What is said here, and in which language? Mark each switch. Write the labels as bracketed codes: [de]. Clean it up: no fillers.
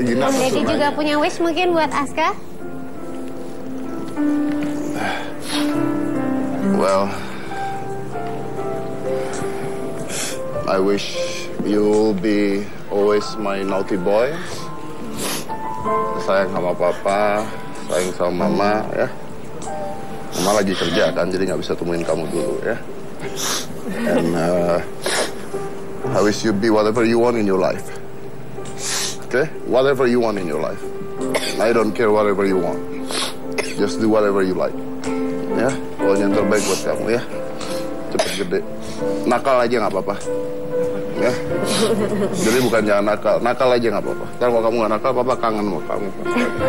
[id] Om Deddy juga punya wish mungkin buat Aska? [en] Well, I wish you'll be always my naughty boy. [id] Sayang sama papa, sayang sama mama ya. Mama lagi kerja kan, jadi nggak bisa temuin kamu dulu ya. [en] And I wish you be whatever you want in your life. Okay? Whatever you want in your life. I don't care whatever you want. Just do whatever you like. [id] Ya, pokoknya yang terbaik buat kamu ya. Cepet gede. Nakal aja nggak apa-apa. Ya. Jadi bukan jangan nakal. Nakal aja nggak apa-apa. Ntar kalau kamu nggak nakal, papa kangen sama kamu. Ya.